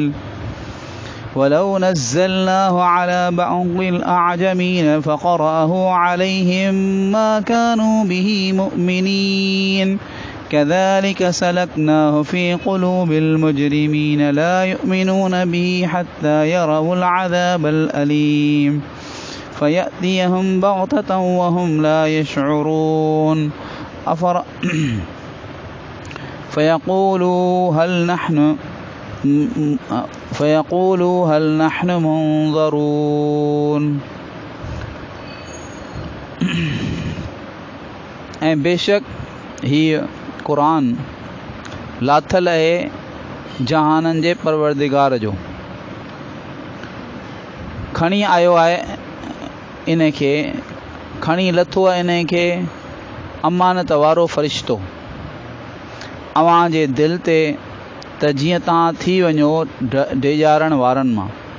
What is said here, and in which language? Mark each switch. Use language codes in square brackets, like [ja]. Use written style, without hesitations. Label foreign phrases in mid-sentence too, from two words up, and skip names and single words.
[ar] ولو نزلناه على بعض الأعجمين فقرأه عليهم ما كانوا به مؤمنين كذلك سلكناه في قلوب المجرمين لا يؤمنون به حتى يروا العذاب الأليم فيأتيهم بغتة وهم لا يشعرون فيقولوا هل نحن منظرون [sd] ऐं बेशक हीअ क़ुरान लाथल आहे जहाननि जे परवरदिगार जो खणी आयो आहे इन खे खणी लथो आहे इन खे अमानत वारो फ़रिश्तो अव्हां जे दिलि ते त जीअं तव्हां थी वञो डेॼारण वारनि मां